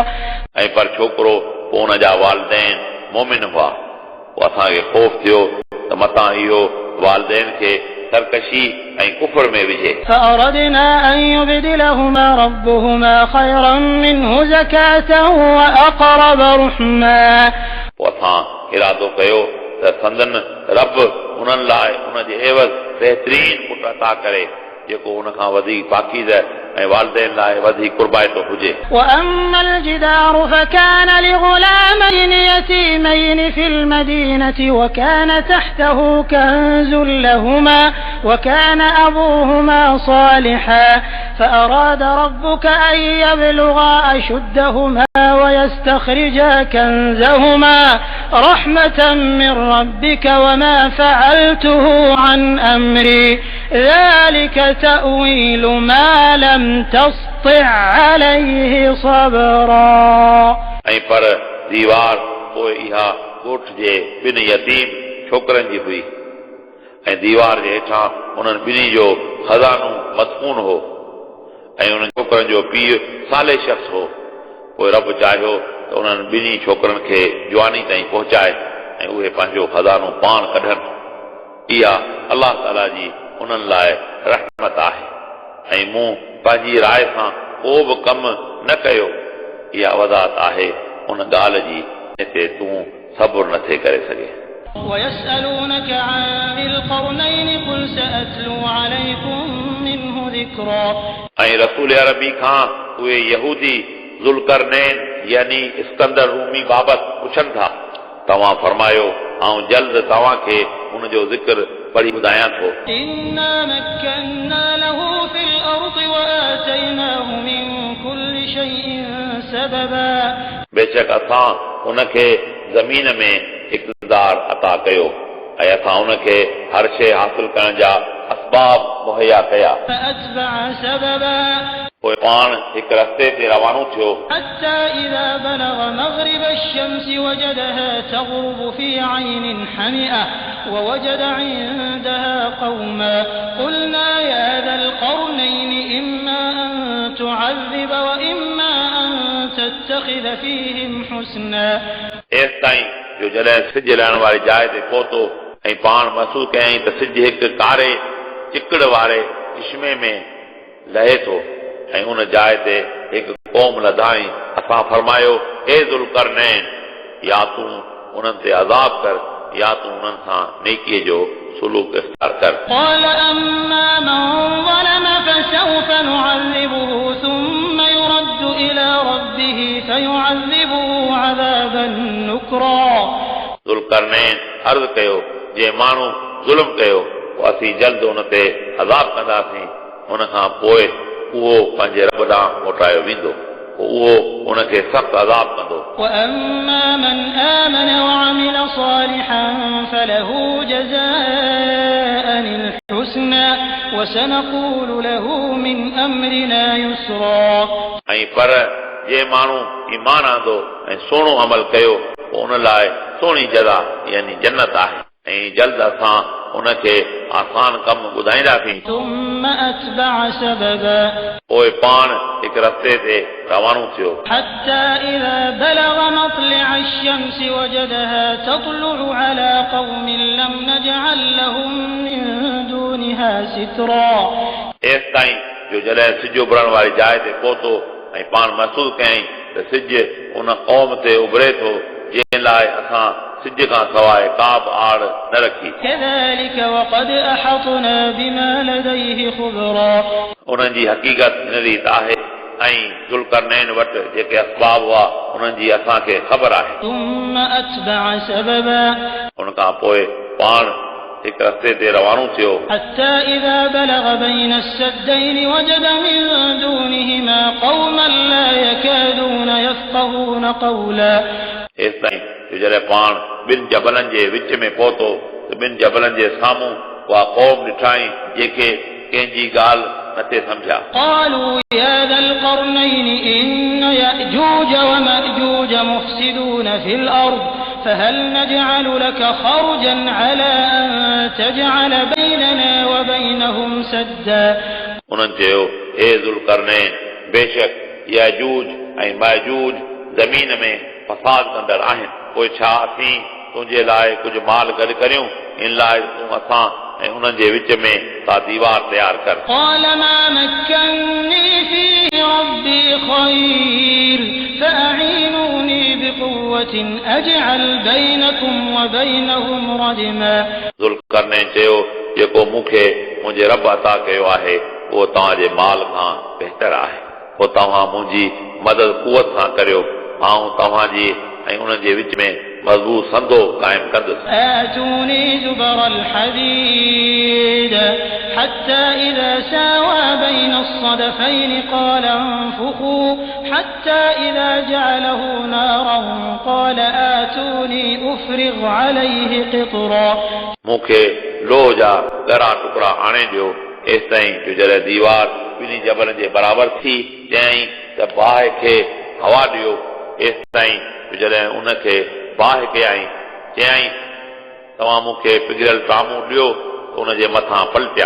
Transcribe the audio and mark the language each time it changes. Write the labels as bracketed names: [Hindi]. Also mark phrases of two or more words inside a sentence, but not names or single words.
[Sindhi] ऐं पर छोकिरो पोइ उन जा वालिदैन मोमिन हुआ पोइ असांखे ख़ौफ़ थियो त मथां इहो वालिदैन खे सरकशी ऐं कुफर में विझे [Arabic] فأردنا أن يبدلهما ربهما خيرا منه زكاة وأقرب رحما [Sindhi] पोइ असां इरादो कयो त संदन रब उन्हनि लाइ उन जे एवज़ बहितरीन पुट अता करे जेको उन खां वधीक पाकीज़ ऐं वालिदैन लाइ वधीक कुर्बाइतो हुजे [Arabic] وأما الجدار فكان لغلامين يتيمين في المدينة وكان تحته كنز لهما وكان أبوهما صالحا فأراد ربك أن يبلغا أشدهما ويستخرجا كنزهما رحمة من ربك وما فعلته عن أمري ذلك تأويل ما لم تسطع عليه صبرا [Sindhi] ऐं पर दीवार पोइ इहा ॻोठ जे ॿिनि यतीम छोकरनि जी हुई ऐं दीवार जे हेठां उन्हनि ॿिन्ही जो खज़ानो मदफून हो ऐं उन्हनि छोकरनि जो पीउ साले शख़्स हो पोइ रब चाहियो त उन्हनि ॿिन्ही छोकरनि खे जवानी ताईं पहुचाए ऐं उहे पंहिंजो खज़ानो पाण कढनि इहा अलाह ताला जी उन्हनि लाइ रहमत आहे ऐं मूं पंहिंजी राय सां को बि कमु न कयो इहा वज़ाहत आहे उन ॻाल्हि जी जिते तूं सबुर नथे करे सघे [Arabic] ويسألونك عن ذي القرنين قل سأتلو عليكم منه ذكرا [Sindhi] ऐं रसूल अरबी खां उहे यहूदी ज़ुल्करनैन यानी इस्कंदर रूमी बाबति पुछनि था तव्हां फरमायो ऐं जल्द तव्हांखे उनजो ज़िक्र पढ़ी ॿुधायां थो [Arabic] إنا مكنا له في الأرض وآتيناه من كل شيء سببا [Sindhi] बेशक असां उनखे ज़मीन में इक़्तिदार अता कयो ऐं असां उनखे हर शइ हासिल करण जा असबाब मुहैया कया [Arabic] فأتبع سببا [Sindhi] पोइ पाण हिकु रस्ते ते रवानो थियो [Arabic] حتى إذا بلغ مغرب الشمس وجدها تغرب في عين حمئة ووجد عندها قوما قلنا يا ذا القرنين إما أن تعذب وإما أن تتخذ فيهم حسنا [Sindhi] एसि ताईं जो जॾहिं सिज लहण वारी जाइ ते पहुतो ऐं पाण महसूस कयईं त सिज हिकु कारे चिकड़ वारे चश्मे में लहे थो ऐं उन जाइ ते एक क़ौम लधाई असां फरमायो हे ज़ुल्करनैन या तूं उन्हनि ते अज़ाब कर या तूं उन्हनि सां नेकीअ जो सुलूक इख्तियार कर [Arabic] قال أما من ظلم فسوف نعذبه ثم يرد إلى ربه فيعذبه عذابا نكرا [Sindhi] ज़ुल्करनैन अर्ज़ कयो जे माण्हू ज़ुल्म कयो असीं जल्द उन ते अज़ाब कंदासीं उन खां पोइ उहो पंहिंजे रब ॾांहुं मोटायो वेंदो उहो उनखे सख़्तु अज़ाब कंदो [Arabic] وأما من آمن وعمل صالحا فله جزاء الحسنى وسنقول له من أمرنا يسرا [Sindhi] ऐं पर जे माण्हू ईमान आंदो ऐं सुहिणो अमल कयो पोइ उन लाइ सुहिणी जज़ा यानी जन्नत आहे ऐं जल्द असां उनखे आसान कम ॿुधाईंदासीं [Arabic] ثم أتبع سببا [Sindhi] पोइ पाण हिकु रस्ते ते रवानो थियो [Arabic] حتى إذا بلغ مطلع الشمس وجدها تطلع على قوم لم نجعل لهم من دونها سترا [Sindhi] एसि ताईं जो जॾहिं सिज उभरण वारी जाइ ते पहुतो ऐं पाण महसूस कयईं त सिज उन क़ौम ते उभरे थो जंहिं लाइ असां सिज खां सवाइ का बि आड़ न रखी [Arabic] كذلك وقد أحطنا بما لديه خبرا [Sindhi] उन्हनि जी हक़ीक़त हिन रीति आहे ऐं ज़ुल्करनैन वटि जेके असबाब हुआ उन्हनि जी असांखे ख़बर आहे [Arabic] ثم أتبع سببا [Sindhi] उन खां पोइ पाण हिकु रस्ते ते रवानो थियो [Arabic] حتى إذا بلغ بين السدين وجد من دونهما قوما لا يكادون يفقهون قولا [Sindhi] एसि ताईं जो जॾहिं पाण ॿिनि जबलनि जे विच में पहुतो त ॿिनि जबलनि जे साम्हूं उहा क़ौम ॾिठाई जेके कंहिंजी ॻाल्हि नथे सम्झा [Arabic] قالوا يا ذا القرنين إن يأجوج ومأجوج مفسدون في الأرض فهل نجعل لك خرجا على أن تجعل بيننا وبينهم سدا [Sindhi] उन्हनि चयो हे ज़ुल्करनैन बेशक याजूज ऐं माजूज ज़मीन में फसाद कंदड़ आहिनि पोइ छा असीं तुंहिंजे लाइ कुझु माल गॾु करियूं इन लाइ तूं असां ऐं उन्हनि जे विच में का दीवार तयारु कर [Arabic] قال ما مكنني فيه ربي خير فأعينوني بقوة أجعل بينكم وبينهم ردما [Sindhi] ज़ुल्करनैन चयो जेको मूंखे मुंहिंजे रब अता कयो आहे उहो तव्हांजे माल खां बहितर आहे पोइ तव्हां मुंहिंजी मदद कुवत सां करियो आऊं तव्हांजी ऐं उन्हनि जे विच में मज़बूत संदो क़ाइमु कंदुसि [Arabic] آتوني زبر الحديد حتى إذا ساوى بين الصدفين قال انفخوا حتى إذا جعله نارا قال آتوني أفرغ عليه قطرا [Sindhi] मूंखे लोह जा ॻरा टुकड़ा आणे ॾियो एसि ताईं जो जॾहिं दीवार ॿिन्ही जबलनि जे बराबरि थी चयईं त बाहि खे हवा ॾियो एसि ताईं जो जॾहिं उनखे बाहि कयईं चयईं तव्हां मूंखे पिघलियल टामू ॾियो त उनजे मथां पलटिया